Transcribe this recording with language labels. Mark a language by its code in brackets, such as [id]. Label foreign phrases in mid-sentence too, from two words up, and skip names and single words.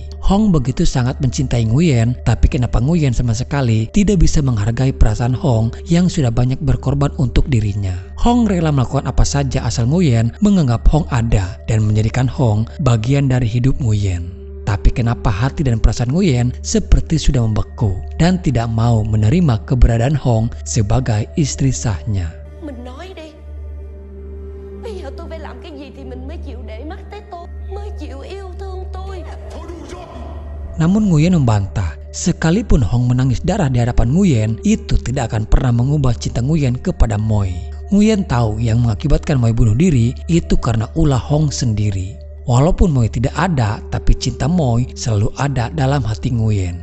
[id] Hong begitu sangat mencintai Nguyen, tapi kenapa Nguyen sama sekali tidak bisa menghargai perasaan Hong yang sudah banyak berkorban untuk dirinya. Hong rela melakukan apa saja asal Nguyen menganggap Hong ada dan menjadikan Hong bagian dari hidup Nguyen. Tapi kenapa hati dan perasaan Nguyen seperti sudah membeku dan tidak mau menerima keberadaan Hong sebagai istri sahnya. [vi] Mình nói đi. Bây giờ tôi phải làm cái gì thì mình mới chịu để mắt tới tôi, mới chịu yêu thương tôi. [id] Namun Nguyen membantah, sekalipun Hong menangis darah di hadapan Nguyen, itu tidak akan pernah mengubah cinta Nguyen kepada Moi. Nguyen tahu yang mengakibatkan Moi bunuh diri itu karena ulah Hong sendiri. Walaupun Moi tidak ada, tapi cinta Moi selalu ada dalam hati Nguyen.